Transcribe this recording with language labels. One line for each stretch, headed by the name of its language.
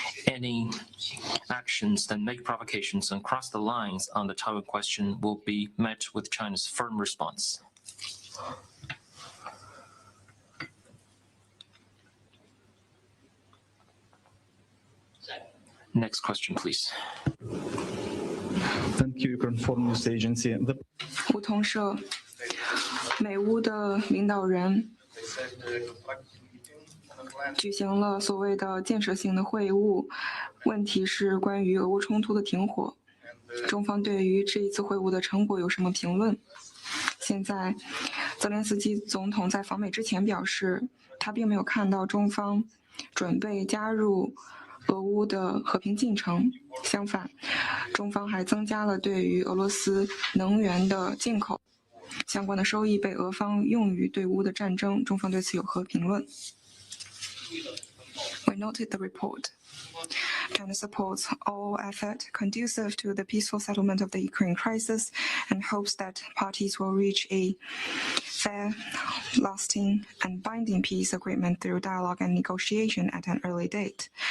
English: Any actions that make provocations and cross the lines on the Taiwan question will be met with China's firm response. Next question, please. Thank you, Ukraine Foreign News Agency.
Chinese: 胡同社，美乌的领导人举行了所谓的建设性的会晤，问题是关于俄乌冲突的停火。中方对于这一次会晤的成果有什么评论？现在，泽连斯基总统在访美之前表示，他并没有看到中方准备加入俄乌的和平进程，相反，中方还增加了对于俄罗斯能源的进口，相关的收益被俄方用于对乌的战争，中方对此有何评论？
English: We noted the report. China supports all effort conducive to the peaceful settlement of the Ukraine crisis and hopes that parties will reach a fair, lasting, and binding peace agreement through dialogue and negotiation at an early date.